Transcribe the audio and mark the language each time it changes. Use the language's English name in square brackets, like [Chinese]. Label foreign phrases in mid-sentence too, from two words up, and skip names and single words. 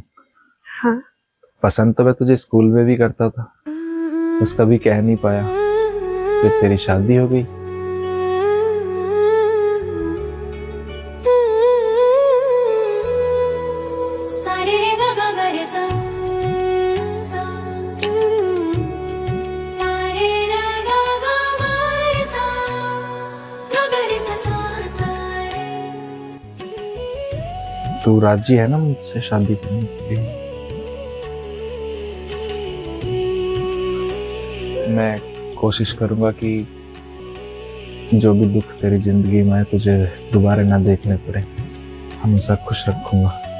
[Hindi] हाँ। पसंद तो मैं तुझे स्कूल में भी करता था, बस कभी कह नहीं पाया कि तेरी शादी हो गई। सारे रे गा गा गा रे सा सा, सारे रे गा गा मा रे सा, गा गा रे सा सा सा रे। तू राजी है ना मुझसे शादी करने के लिए? मैं कोशिश करूंगा कि जो भी दुख तेरी जिंदगी में है तुझे दोबारा ना देखने पड़े, हमेशा खुश रखूंगा।